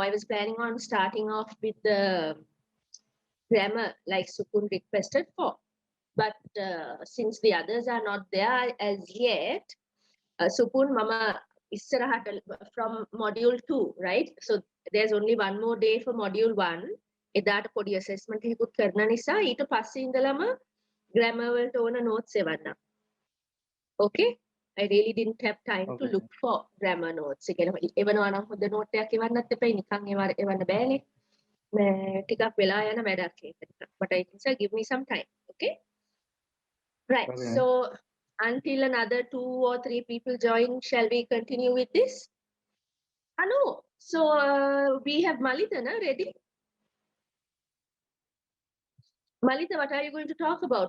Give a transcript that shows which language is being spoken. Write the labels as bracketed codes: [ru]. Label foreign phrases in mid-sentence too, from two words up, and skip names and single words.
[en] I was planning on starting off with the grammar like Sukun requested for. But since the others are not there as yet, Supun [si] මම ඉස්සරහට [en] from module 2, right? So there's only one more day for module 1. [si] එදාට පොඩි assessment එකකුත් කරන නිසා ඊට පස්සේ ඉඳලම grammar වලට ඕන notes එවන්න. Okay? [en] I really didn't have time to look for grammar notes. [si] ඒ කියන්නේ එවනවා නම් හොඳ note එකක් එවන්නත් එපා නිකන් එවන්න බෑනේ. ටිකක් වෙලා යන වැඩක් ඒක. [en] But I think sir give me some time. Okay? Right. Okay. So until another 2 or 3 people join, shall we continue with this? No. So we have Malita ready. Malita, what are you going to talk about?